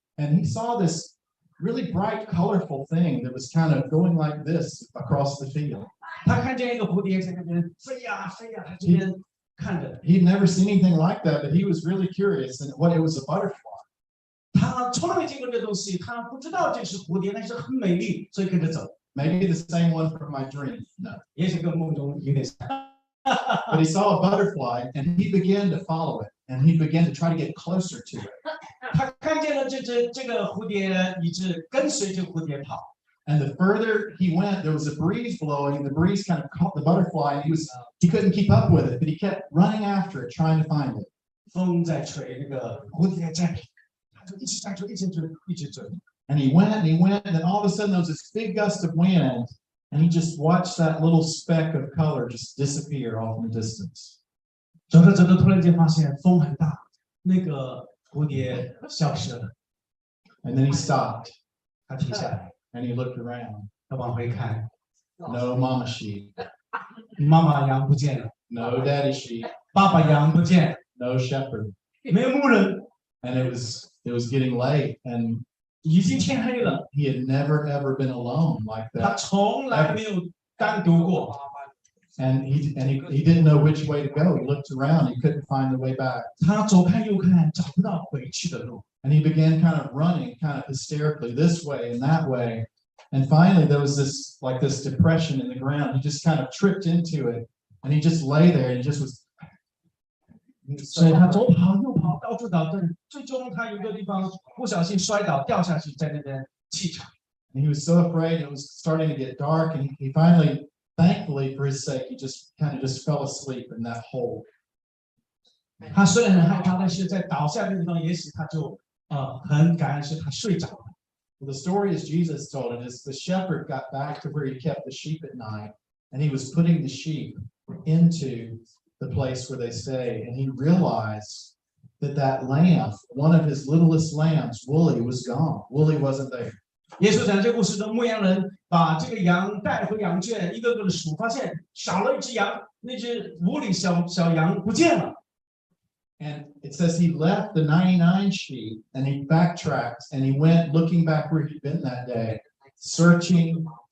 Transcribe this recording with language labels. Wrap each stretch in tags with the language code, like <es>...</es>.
<en>And he saw this really bright, colorful thing that was kind of going like this across the field.</en> <zh>他看见一个蝴蝶在那边飞呀飞呀，他这边看着。</zh> <en>He'd never seen anything like that, but he was really curious, and what it was a butterfly.</en> <zh>他从来没见过这东西，他不知道这是蝴蝶，但是很美丽，所以跟着走。</zh> <en>Maybe the same one from my dream. No.</en> <zh>也许跟梦中有点像。</zh> <en>But he saw a butterfly and he began to follow it and he began to try to get closer to it.</en> <zh>他看见了这个蝴蝶，一直跟随着蝴蝶跑。</zh> <en>And the further he went, there was a breeze blowing, and the breeze kind of caught the butterfly, and he couldn't keep up with it, but he kept running after it, trying to find it.</en> <zh>风在吹，那个蝴蝶在跑，他就一直在追，一直追，一直追。</zh> <en>And he went and he went, and then all of a sudden there was this big gust of wind, and he just watched that little speck of color just disappear off in the distance.</en> <zh>走着走着，突然间发现风很大，那个蝴蝶消失了。</zh> <en>And then he stopped.</en> <zh>他停下来，</zh> <en>And he looked around.</en> <zh>他往回看，</zh> <en>No mama sheep.</en> <zh>妈妈羊不见了，</zh> <en>No daddy sheep.</en> <zh>爸爸羊不见，</zh> <en>No shepherd.</en> <zh>没有牧人，</zh> <en>And it was getting late, and</en> <zh>已经天黑了。</zh> <en>he had never ever been alone like</en> <zh>他</zh> <en>that.</en> <zh>从来没有单独过。</zh> <en>And he didn't know which way to go. He looked around, he couldn't find the way back.</en> <zh>他左看右看，找不到回去的路。</zh> <en>And he began kind of running, kind of hysterically, this way and that way. And finally, there was this depression in the ground. He just kind of tripped into it, and he just lay there, and he just was.</en> <zh>所以他左跑右跑，到处倒腾，最终他有一个地方不小心摔倒，掉下去，在那边气喘。</zh> <en>And he was so afraid. It was starting to get dark, and he finally, thankfully for his sake, he just fell asleep in that hole.</en> <zh>他虽然很害怕，但是在倒下的地方，也许他就很感恩，是他睡着了。</zh> <en>Well, the story as Jesus told it is the shepherd got back to where he kept the sheep at night, and he was putting the sheep into the place where they stay, and he realized that lamb, one of his littlest lambs, Wooly, was gone. Wooly wasn't there.</en> <zh>耶稣讲这个故事中，牧羊人把这个羊带回羊圈，一个个的数，发现少了一只羊，那只无里小羊不见了。</zh> <en>And it says he left the 99 sheep and he backtracked and he went looking back where he'd been that day, searching.</en>